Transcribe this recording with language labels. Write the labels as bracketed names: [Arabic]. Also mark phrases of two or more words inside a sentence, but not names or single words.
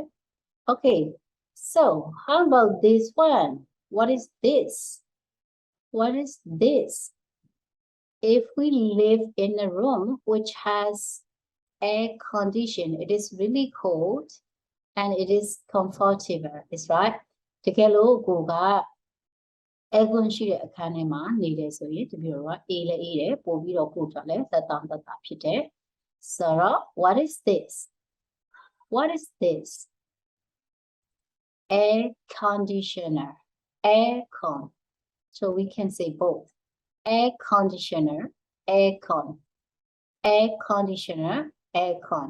[English] Okay, so how about this one? What is this? What is this? If we live in a room which has air condition. It is really cold and it is comfortable. It's right. [Burmese] တကယ်လို့ကိုက aircon ရှိတဲ့အခန်းထဲမှာနေတယ်ဆိုရင်တပည့်တော်ကအေးလည်းအေးတယ်ပို့ပြီးတော့ကိုယ်ကလည်းသက်သာဖြစ်တယ် [English] So what is this? What is this? Air conditioner. Aircon. So we can say both. Air conditioner, aircon. Air conditioner, aircon.